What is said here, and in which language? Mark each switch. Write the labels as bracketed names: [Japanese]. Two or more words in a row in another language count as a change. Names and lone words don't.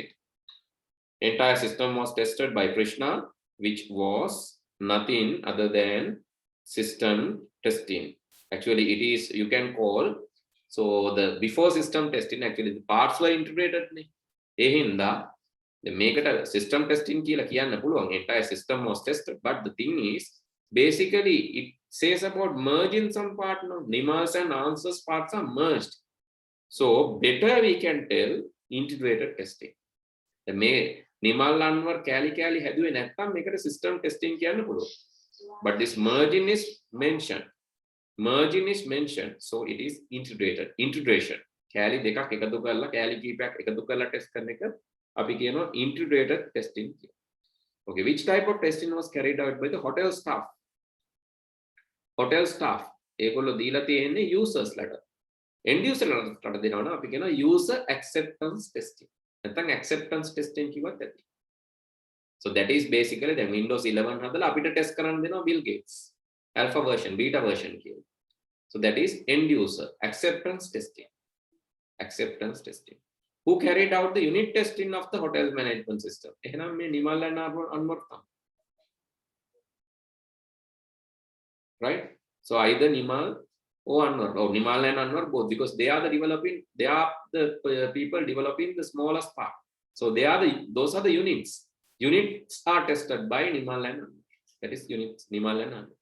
[English] Entire system was tested by Krishna, which was nothing other than system testing. Actually, it is, you can call, so the before system testing, actually the parts were integrated. The make it a system testing [Sinhala] කියලා කියන්න පුළුවන්. [English] Entire system was tested, but the thing is, basically it says about merging some part. No, Nimal's and answers parts are merged. So better we can tell integrated testing. [Sinhala] The Nimal Anwar kali හැදුවේ නැත්නම් මේකට [English] system testing [Sinhala] කියන්න පුළුවන්. [English] But this merging is mentioned. So it is integration. [Sinhala] Kali දෙකක් එකතු කරලා kali කීපයක් එකතු කරලා test කරන එක අපි කියනවා [English] integrated testing. Okay, which type of testing was carried out by the hotel staff? [Sinhala] ඒගොල්ලෝ දීලා තියෙන්නේ [English] users letter. End user letter [Sinhala] දෙනවා නම් අපි කියනවා [English] user acceptance testing. [Sinhala] නැත්නම් [English] acceptance testing [Sinhala] කිව්වත් ඇති. [English] So that is basically the Windows 11 [Sinhala] හදලා අපිට [English] test [Sinhala] කරන්න දෙනවා [English] Bill Gates. Alpha version, beta version [Sinhala] කියලා. [English] So that is end user acceptance testing. Who carried out the unit testing of the hotel management system? [Sinhala] එහෙනම් මේ නිමල් and Anwar තමයි. Right? [English] So either Nimal or Anwar, or Nimal and Anwar both, because they are the people developing the smallest part. So those are the units. Units are tested by Nimal and Anwar. That is units, Nimal and Anwar.